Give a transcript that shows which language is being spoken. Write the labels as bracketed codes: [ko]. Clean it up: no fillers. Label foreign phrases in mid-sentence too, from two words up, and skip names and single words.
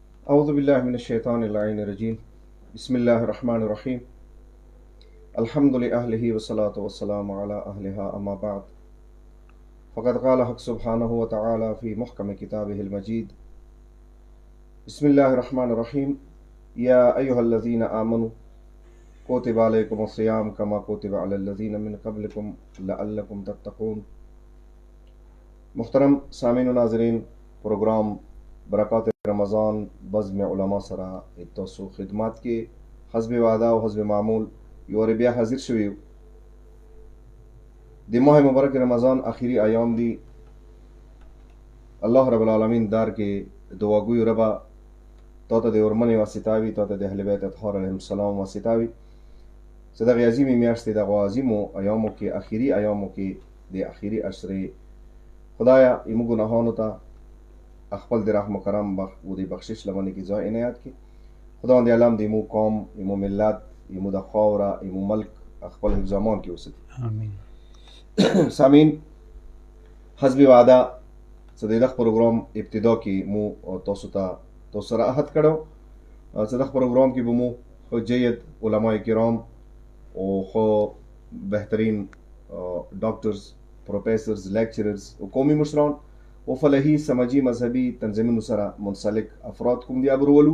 [ar] أعوذ بالله من الشيطان اللعين الرجيم بسم الله الرحمن الرحيم الحمد لأهله والصلاة والسلام على أهلها أما بعد فقد قال حق سبحانه وتعالى في محكم كتابه المجيد بسم الله الرحمن الرحيم يا أيها الذين آمنوا كتب عليكم الصيام كما كتب على الذين من قبلكم لعلكم تتقون. [ps] محترم سامعین و ناظرین، پروگرام برکات رمضان بزم علما سره تاسو خدمات کې حسب وعده او حسب معمول یو بیا حاضر شوی یو. د ماه مبارک رمضان اخیری ایام دی. [ar] الله رب العالمین [ps] دار کې دعا ګوی ربا تا ته د ورمنې واسطاوي، تا ته د اهل بیت اطهار علیهم السلام واسطاوي. صدق عظیمې میاشتې د عظیمو ایامو کې اخیری ایامو کې د اخیری عشرې خدایا ایمو گناهانو ته خپل د رحم و کرم و د بخشش لمنې کې ځای عنایت کړي. خداوند عالم د ایمو قوم، ایمو ملت، ایمو د خاوره، ایمو ملک خپل حفظ امان کې وساتي. آمین. سامعین، حسب وعده چې د دغه پروګرام ابتدا کې مو تاسو سره عهد کړو چې دغه پروګرام کې به مو خو جید علماء کرام او خو بهترین ډاکټرز، پروفیسرز، لیکچررز او قومي مشران او فلاحي سماجي مذهبي تنظیمونو سره منسلک افراد کوم دی ابرولو.